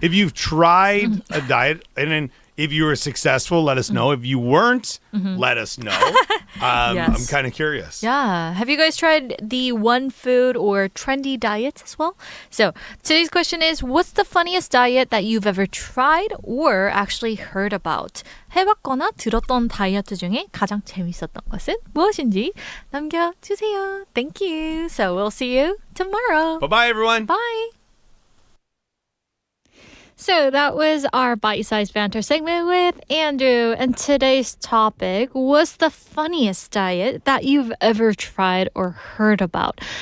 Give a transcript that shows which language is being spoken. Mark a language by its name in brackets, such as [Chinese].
[English] If you've tried a diet and then if you were successful, let us know. If you weren't, let us know. Yes. I'm kind of curious. Yeah. Have you guys tried the one food or trendy diets as well? So today's question is, what's the funniest diet that you've ever tried or actually heard about? [Korean] 해봤거나 들었던 다이어트 중에 가장 재미있었던 것은 무엇인지 남겨주세요. [English] Thank you. So we'll see you tomorrow. Bye-bye, everyone. Bye. So that was our bite-sized banter segment with Andrew. And today's topic was the funniest diet that you've ever tried or heard about.